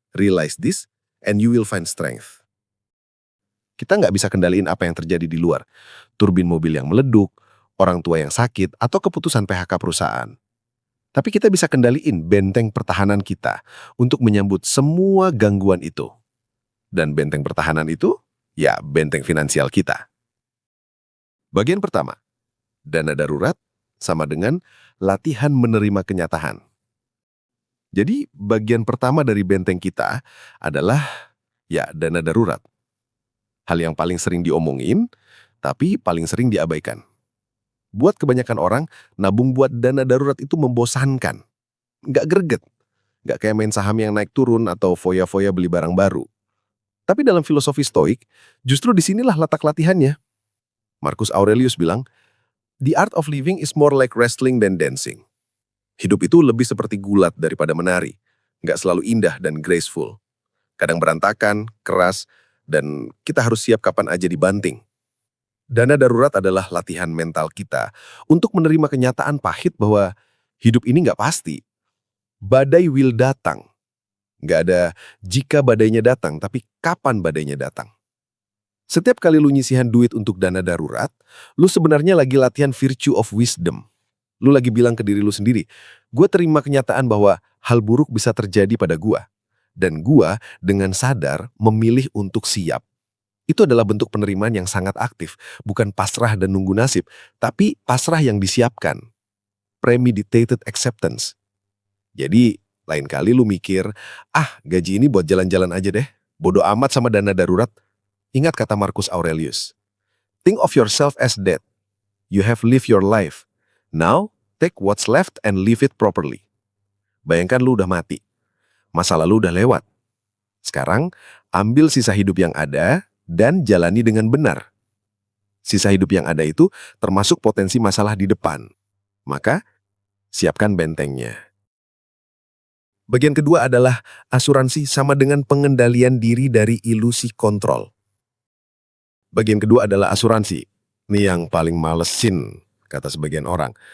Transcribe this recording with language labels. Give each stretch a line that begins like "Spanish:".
English: Realize this, and you will find strength."
Indonesian: Kita nggak bisa kendaliin apa yang terjadi di luar. Turbin mobil yang meleduk, orang tua yang sakit, atau keputusan PHK perusahaan. Tapi kita bisa kendaliin benteng pertahanan kita untuk menyambut semua gangguan itu. Dan benteng pertahanan itu, ya benteng finansial kita. Bagian pertama, dana darurat sama dengan latihan menerima kenyataan. Jadi bagian pertama dari benteng kita adalah ya dana darurat. Hal yang paling sering diomongin, tapi paling sering diabaikan. Buat kebanyakan orang, nabung buat dana darurat itu membosankan. Nggak greget. Nggak kayak main saham yang naik turun atau foya-foya beli barang baru. Tapi dalam filosofi stoik, justru disinilah letak latihannya. Marcus Aurelius bilang,
English: "The art of living is more like wrestling than dancing."
Indonesian: Hidup itu lebih seperti gulat daripada menari. Nggak selalu indah dan graceful. Kadang berantakan, keras, dan kita harus siap kapan aja dibanting. Dana darurat adalah latihan mental kita untuk menerima kenyataan pahit bahwa hidup ini nggak pasti. Badai will datang. Nggak ada jika badainya datang, tapi kapan badainya datang. Setiap kali lu nyisihan duit untuk dana darurat, lu sebenarnya lagi latihan
English: virtue of wisdom.
Indonesian: Lu lagi bilang ke diri lu sendiri, gue terima kenyataan bahwa hal buruk bisa terjadi pada gue. Dan gue dengan sadar memilih untuk siap. Itu adalah bentuk penerimaan yang sangat aktif, bukan pasrah dan nunggu nasib, tapi pasrah yang disiapkan.
English: Premeditated acceptance.
Indonesian: Jadi, lain kali lu mikir, gaji ini buat jalan-jalan aja deh, bodo amat sama dana darurat. Ingat kata
English: Marcus Aurelius, think of yourself as dead. You have lived your life. Now, take what's left and live it properly.
Indonesian: Bayangkan lu udah mati. Masa lalu udah lewat. Sekarang, ambil sisa hidup yang ada dan jalani dengan benar. Sisa hidup yang ada itu termasuk potensi masalah di depan. Maka, siapkan bentengnya. Bagian kedua adalah asuransi sama dengan pengendalian diri dari ilusi kontrol. Bagian kedua adalah asuransi. Ini yang paling malesin. kata sebagian orang.